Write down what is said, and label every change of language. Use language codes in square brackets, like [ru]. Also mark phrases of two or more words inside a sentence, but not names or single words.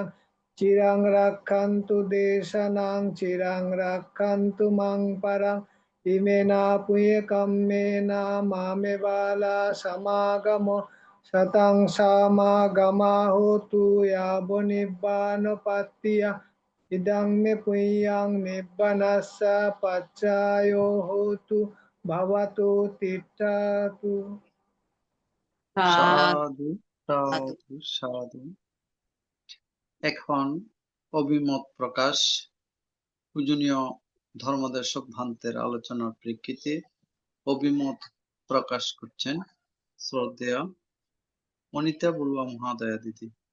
[pi] চিরাং রক্ষন্তু দেশানাং চিরাং রক্ষন্তু মাং পরাং ইমেনা পুয়ে কম্মেনা মামে বালা সমাগমো শতাং সমাগমা হোতু ইয়াব নিব্বানপত্তিয়া ইদং মে পুয়্যাং নিব্বানস্য পচ্চায়ো হোতু ভবতু তিষ্ঠতু। সাধু সাধু সাধু। [bn] এখন অভিমত প্রকাশ। পূজনীয় ধর্মদর্শক ভান্তের আলোচনার প্রেক্ষিতে অভিমত প্রকাশ করছেন শ্রদ্ধেয় অনিতা বড়ুয়া মহাদয়া দিদি।